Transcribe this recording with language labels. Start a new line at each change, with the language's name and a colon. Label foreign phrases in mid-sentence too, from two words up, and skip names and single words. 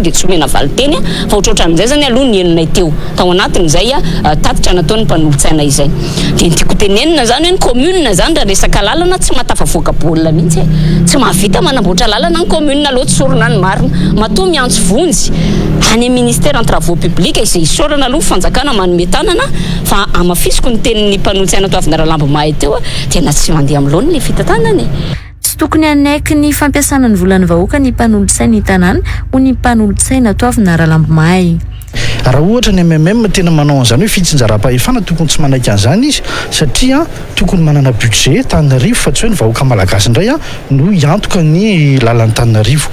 Malagasy: dia tsy omena valiteny fa ohatrohatran'izay zany aloha ny enonay teo tao anatin'izay tatitra nataon'ny mpanolotsaina izay dia nytiako tenenina zany hoe ny commune zany raha resaka lalana tsy mahatafavoaka baolina mihitsy tsy mahavita manamboatra lalana ny commune loatra sorona ny marina matoa miantso vonjy any amin'ny
French: ministère en travaux publics
Malagasy: izay isorana aloha fanjakana manome tanana fa amafisiko ny tenin'ny mpanolotsaina to avy Naralambo mahay teo tena tsy mandeha amin'ny laony ny fitantanany. Tsy tokony anaiky ny fampiasana ny volany vahoaka ny mpanolotsaina tanàna ho ny mpanolotsaina to avy Naralambo mahay. Raha ohatra ny MMM tena manao an'izany hoe fitsinjaram-pahefana tokony tsy manaiky an'izany izy satria tokony manana budget Antananarivo fa tsy hoe ny vahoaka malagasy indray no hiantoka ny lalan'ny Antananarivo.